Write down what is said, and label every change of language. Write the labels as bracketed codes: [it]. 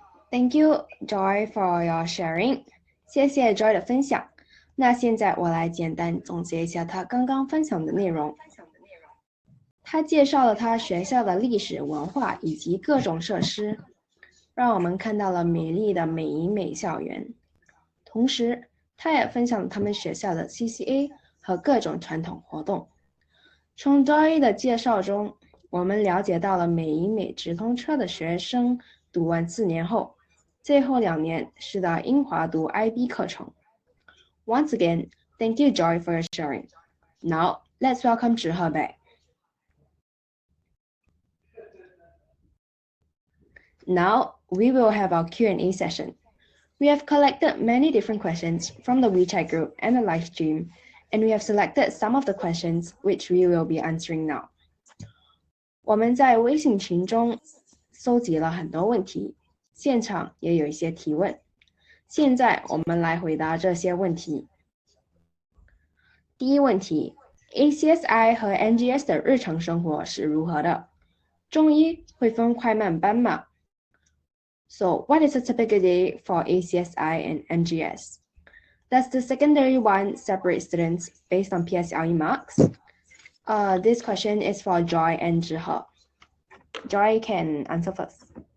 [en] Thank you, Joy, for your sharing. [zh] 谢谢 Joy 的分享。那现在我来简单总结一下他刚刚分享的内容。他介绍了他学校的历史文化以及各种设施，让我们看到了美丽的美营美校园。同时，他也分享了他们学校的 CCA 和各种传统活动。从 Joy 的介绍中，我们了解到了美营美直通车的学生读完4年后，最后2年是到英华读 IB 课程。 [en] Once again, thank you, Joy, for your sharing. Now, let's welcome Zhihe back. Now, we will have our Q&A session. We have collected many different questions from the WeChat group and the live stream, and we have selected some of the questions which we will be answering now. [zh] 我们在微信群中搜集了很多问题，现场也有一些提问。现在我们来回答这些问题。第一问题 ，ACSI 和 MGS 的日常生活是如何的？中医会分快慢班吗？ [en] So, what is a typical day for ACSI and MGS? Does the secondary one separate students based on PSLE marks? This question is for Joy and Zhihe. Joy can answer first.